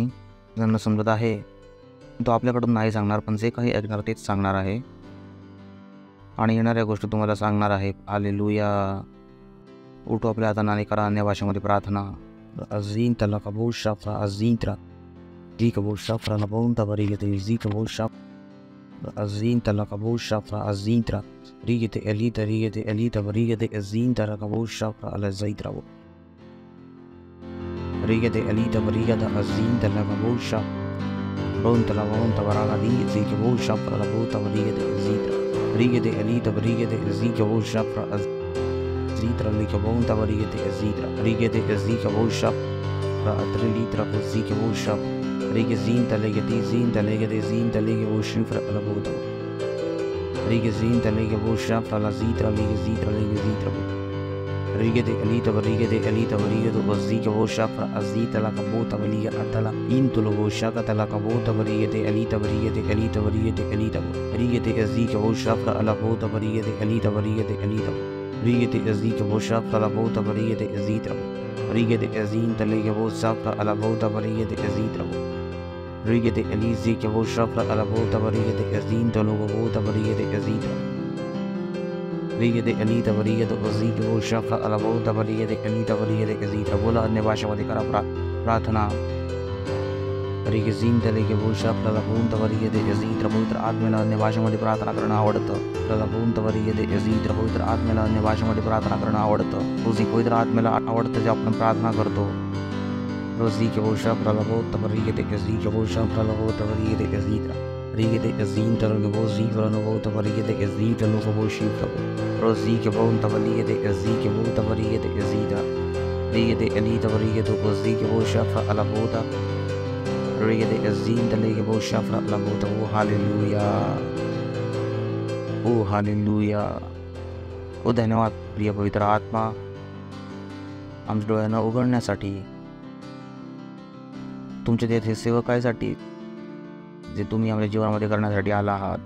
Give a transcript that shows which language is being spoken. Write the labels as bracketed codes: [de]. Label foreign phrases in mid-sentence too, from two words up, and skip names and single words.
[mr] ज्यांना समजत आहे तो आपल्याकडून नाही सांगणार, पण जे काही ऐकणार तेच सांगणार आहे आणि येणाऱ्या गोष्टी तुम्हाला सांगणार आहे. हालेलुया. उठो आपल्या हाताने आणि करा अन्य भाषेमध्ये प्रार्थना. अजीन तला कबूल शाफ्रा अजींत्रा जी कबूल शाफ्रा लबून तबरी येते जी कबूल शाफ अजीन तला कबूल शाफ्रा अजींत्रा रीगते एलीता रीगते एलीता रीगते अजीन तला कबूल शाफ्रा अल ज़ैत्रा रीगते एलीता रीगते अजीन तला कबूल शाफ रोन तला वोन तबरागा दी जी कबूल शाफ्रा लबू तबरीगते अजीत्रा रीगते एलीता रीगते जी कबूल शाफ्रा Zitra likavon tavarigete zitra rigete zika volshap ra atrelitra zika volshap rige zinta legete zinta lege volshim fra la bota rige zinta lege volshap fra la zitra lege zitra rigete elita varigete zika volshap fra azita la kabota valiga atala intulo volshaka tala kabota varigete elita varigete rigete zika volshap fra la bota varigete elita Rigete azika voshafra la bota varigete azitra rigete azin talega voshafra ala bota varigete azitra rigete alizika voshafra ala bota varigete azin taloga bota varigete azitra rigete alita varigete azika voshafra ala bota varigete azitra. बोला अन्य भाषेमध्ये करा प्रार्थना. रिगे झीन तलेगे भूषाफला लबून तवरिगेते अजीत्र पवित्र आत्मेला अन्य भाषेमध्ये प्रार्थना करणं आवडतं. लबून तवरिगेते अजीत्र पवित्र आत्मेला अन्य भाषेमध्ये प्रार्थना करणं आवडतं. रोजी पवित्र आत्मेला आवडतं जे आपण प्रार्थना करतो. रोजी के भूषाफला लबून तवरिगेते अजीत्र भूषाफला लबून तवरिगेते अजीत्र रिगेते अजीन तलोगे भूजी फलनो तवरिगेते अजीत्र लोगो भूशी रोजी के भून तवरिगेते अजी के भून तवरिगेते अजीत्र रिगेते अली तवरिगेते भूजी के भूषाफला लबूता Rigete azin talega voshafra la bota. [en] Oh hallelujah. Oh hallelujah. [mr] ओ धन्यवाद प्रिय पवित्र आत्मा आमच्या डोळ्यांना उघडण्यासाठी, तुमच्या तेथे सेवकासाठी जे तुम्ही आमच्या जीवनामध्ये करण्यासाठी आला आहात.